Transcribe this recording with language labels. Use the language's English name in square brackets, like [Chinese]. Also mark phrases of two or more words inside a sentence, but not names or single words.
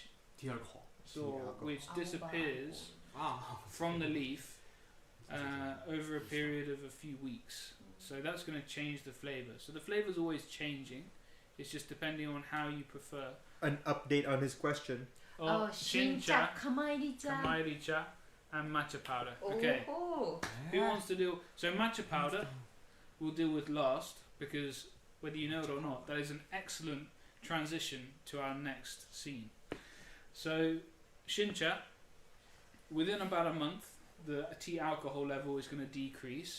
[English] Tea alcohol. which disappears Wow. from the leaf over a period of a few weeks. So that's going to change the flavor. So the flavor's always changing. It's just depending on how you prefer. An update on his question. Oh, shincha, kamairi-cha. kamairi-cha, and matcha powder. Okay. Oh. Who wants to do? So matcha powder, we'll deal with last because whether you know it or not, that is an excellent transition to our next scene. So shincha, within about a month, the tea alcohol level is going to decrease.